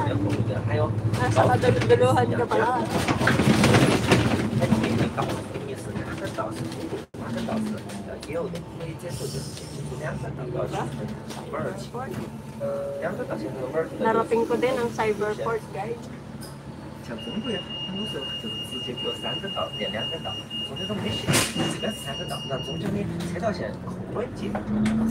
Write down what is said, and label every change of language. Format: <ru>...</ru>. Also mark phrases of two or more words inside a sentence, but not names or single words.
<tl>Nasa kadululuhan ka pala. Narating ko din ang Cyberport, guys.</tl> <zh>像中国很多时候就是直接比如3个道连2个道，中间都没线，这边是3个道，那中间的车道线很稳健。</zh>